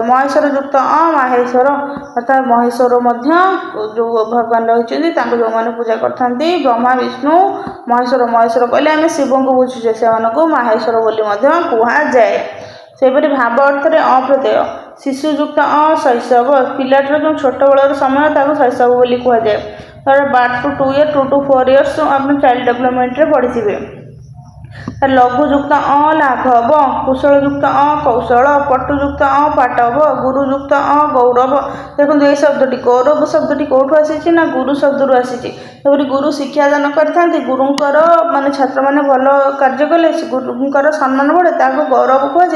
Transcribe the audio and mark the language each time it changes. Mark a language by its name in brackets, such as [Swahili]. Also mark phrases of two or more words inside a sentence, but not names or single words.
[Odia] ମହେଶ୍ୱର ଯୁକ୍ତ ମାହେଶ୍ୱର ଅର୍ଥାତ୍ ମହେଶ୍ୱର ମଧ୍ୟ ଯେଉଁ ଭଗବାନ ରହିଛନ୍ତି ତାଙ୍କୁ ଯେଉଁମାନେ ପୂଜା କରିଥାନ୍ତି ବ୍ରହ୍ମା ବିଷ୍ଣୁ ମହେଶ୍ୱର କହିଲେ ଆମେ ଶିବଙ୍କୁ ବୁଝୁଛେ ସେମାନଙ୍କୁ ମାହେଶ୍ୱର ବୋଲି ମଧ୍ୟ କୁହାଯାଏ। ସେହିପରି ଭାବ ଅର୍ଥରେ ଅପ୍ରତ୍ୟୟ ଶିଶୁଯୁକ୍ତ ଶୈଶବ ପିଲାଟିର ଯେଉଁ ଛୋଟବେଳର ସମୟ ତାକୁ ଶୈଶବ ବୋଲି କୁହାଯାଏ। ତାର [English] 1 to 2 years 2 to 4 years [Odia] ଆପଣ [English] child developmentରେ [Odia] ପଢ଼ିଥିବେ। ଲଘୁଯୁକ୍ତ ଲାଘବ କୁଶଳଯୁକ୍ତ କୌଶଳ ପଟୁଯୁକ୍ତ ପାଟବ ଗୁରୁଯୁକ୍ତ ଗୌରବ। ଦେଖନ୍ତୁ ଏଇ ଶବ୍ଦଟି ଗୌରବ ଶବ୍ଦଟି କେଉଁଠୁ ଆସିଛି ନା ଗୁରୁ ଶବ୍ଦରୁ ଆସିଛି। ସେପରି ଗୁରୁ ଶିକ୍ଷାଦାନ କରିଥାନ୍ତି ଗୁରୁଙ୍କର ମାନେ ଛାତ୍ରମାନେ ଭଲ କାର୍ଯ୍ୟ କଲେ ଗୁରୁଙ୍କର ସମ୍ମାନ ବଢ଼େ ତାହାକୁ ଗୌରବ କୁହାଯାଏ।